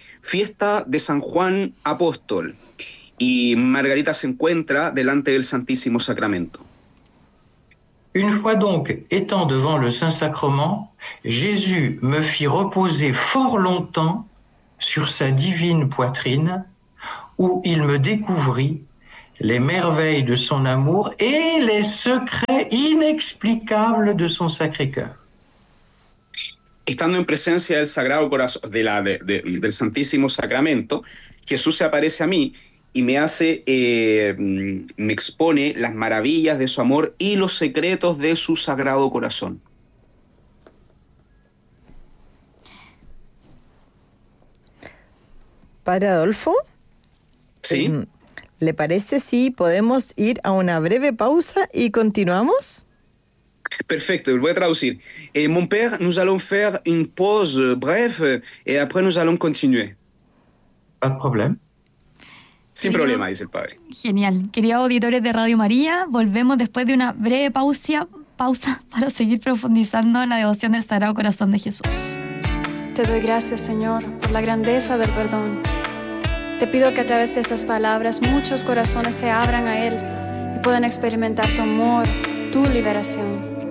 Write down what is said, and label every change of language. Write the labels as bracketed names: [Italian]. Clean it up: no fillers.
[Spanish] fiesta de San Juan Apóstol, y Margarita se encuentra delante del Santísimo Sacramento. [French] Une fois donc étant devant le Saint-Sacrement, Jésus me fit reposer fort longtemps sur sa divine poitrine, où il me découvrit les merveilles de son amour et les secrets inexplicables de son sacré cœur. [Spanish] Estando en presencia del Sagrado Corazón, del Santísimo Sacramento, Jesús se aparece a mí y me hace, me expone las maravillas de su amor y los secretos de su Sagrado Corazón. Padre Adolfo, ¿sí? ¿Le parece si podemos ir a una breve pausa y continuamos? Perfecto, voy a traducir. [French] Mon père, nous allons faire une pause brève et après nous allons continuer. Pas de problème. [Spanish] Sin problema, dice el padre. Genial. Queridos auditores de Radio María, volvemos después de una breve pausa para seguir profundizando en la devoción del Sagrado Corazón de Jesús. Te doy gracias, Señor, por la grandeza del perdón. Te pido que a través de estas palabras muchos corazones se abran a Él y puedan experimentar tu amor, tu liberación.